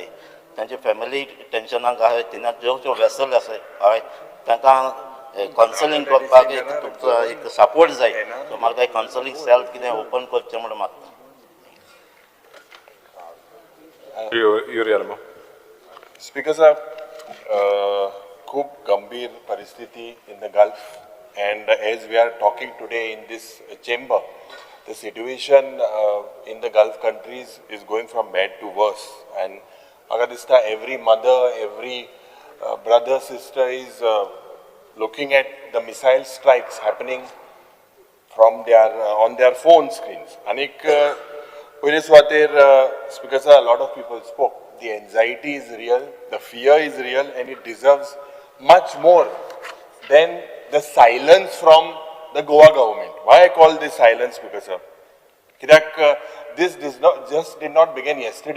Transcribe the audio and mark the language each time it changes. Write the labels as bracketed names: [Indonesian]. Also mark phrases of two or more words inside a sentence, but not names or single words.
[Konkani] तांचे फॅमिली टेन्शनाक आहाय. तिना ज्यो वेसल आहाय तांकां कावन्सिलींग करपाक तुमचो एक सपोर्ट जाय. सो म्हाका एक कावन्सिलींग सेल कितें ओपन करचें म्हणून मागता. Yuri Almo. स्पीकर साहब, खूब गंभीर परिस्थिति [English] in the gulf and as we are talking today in this chamber the situation in the gulf countries is going from bad to worse and [Konkani] म्हाका दिसता [English] every mother every brother sister is looking at the missile strikes happening from their on their phone screens. [Konkani] Anik पयले सुवातेर स्पीकर सर, [English] a lot of people spoke. The anxiety is real, the fear is real, and it deserves much more than the silence from the Goa government. Why I call this silence, Speaker sir? This did not begin yesterday.